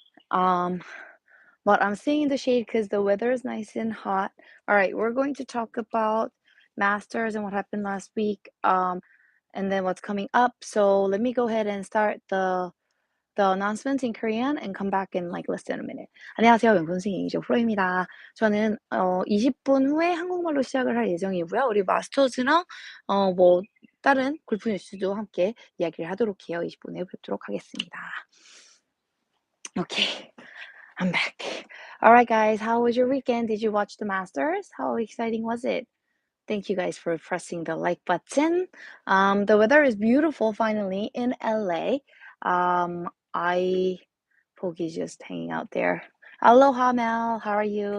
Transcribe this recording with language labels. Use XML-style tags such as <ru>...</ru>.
<en>Um, but I'm staying in the shade because the weather is nice and hot. All right, we're going to talk about Masters and what happened last week. And then what's coming up. So let me go ahead and start the announcements in Korean and come back and like listen a minute.</en> <ko>안녕하세요. 명품스윙 이죠 프로입니다. 저는 20분 후에 한국말로 시작을 할 예정이고요. 우리 마스터즈랑 뭐 다른 골프 뉴스도 함께 이야기를 하도록 해요. 20분에 뵙도록 하겠습니다.</ko> <en>Okay, I'm back. All right, guys, how was your weekend? Did you watch the Masters? How exciting was it? Thank you guys for pressing the like button. The weather is beautiful finally in LA. I Poki's just hanging out there. Aloha, Mel. How are you?</en>